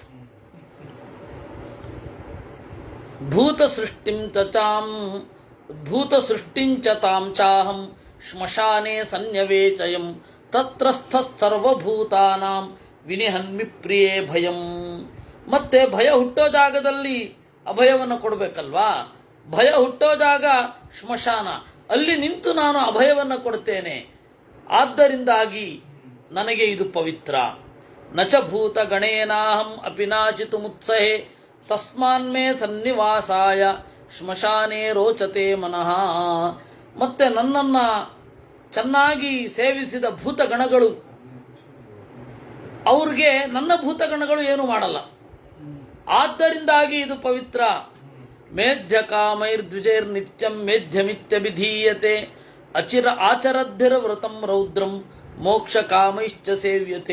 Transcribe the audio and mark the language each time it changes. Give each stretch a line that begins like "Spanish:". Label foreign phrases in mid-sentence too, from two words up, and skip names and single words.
Sanskrit: ಭೂತ ಸೃಷ್ಟಿಂಚ ತಾಂ ಚಾಹಂ ಶ್ಮಶಾನೆ ಸನ್ಯವೇಚಯಂ ತತ್ರಸ್ಥ ಸರ್ವಭೂತಾನಾಂ ವಿನಿಹನ್ಮಿ ಪ್ರಿಯೇ ಭಯಂ.
Kannada: ಮತ್ತೆ ಭಯ ಹುಟ್ಟೋ ಜಾಗದಲ್ಲಿ ಅಭಯವನ್ನು ಕೊಡಬೇಕಲ್ವಾ? ಭಯ ಹುಟ್ಟೋ ಜಾಗ ಸ್ಮಶಾನ, ಅಲ್ಲಿ ನಿಂತು ನಾನು ಅಭಯವನ್ನು ಕೊಡ್ತೇನೆ. ಆದ್ದರಿಂದಾಗಿ ನನಗೆ ಇದು ಪವಿತ್ರ.
Sanskrit: ನಚ ಭೂತ ಗಣೇನಾಹಂ ಅಪಿನಾಚಿತು ಮುತ್ಸಹೆ ತಸ್ಮಾನ್ಮೇ ಸನ್ನಿವಾಸಾಯ ಶ್ಮಶಾನೇ ರೋಚತೆ ಮನಃ.
Kannada: ಮತ್ತೆ ನನ್ನನ್ನು ಚೆನ್ನಾಗಿ ಸೇವಿಸಿದ ಭೂತಗಣಗಳು, ಅವ್ರಿಗೆ ನನ್ನ ಭೂತಗಣಗಳು ಏನು ಮಾಡಲ್ಲ. ಆದ್ದರಿಂದಾಗಿ ಇದು ಪವಿತ್ರ.
Sanskrit: ಮೇಧ್ಯ ಕಾಮೈರ್ದ್ವಿಜೈರ್ನಿತ್ಯಂ ಮೇಧ್ಯಮಿತ್ಯಭಿಧೀಯತೆ ಆಚರದ್ಧಿರ ವ್ರತಂ ರೌದ್ರಂ ಮೋಕ್ಷ ಕಾಮೈಶ್ಚ ಸೇವ್ಯತೆ.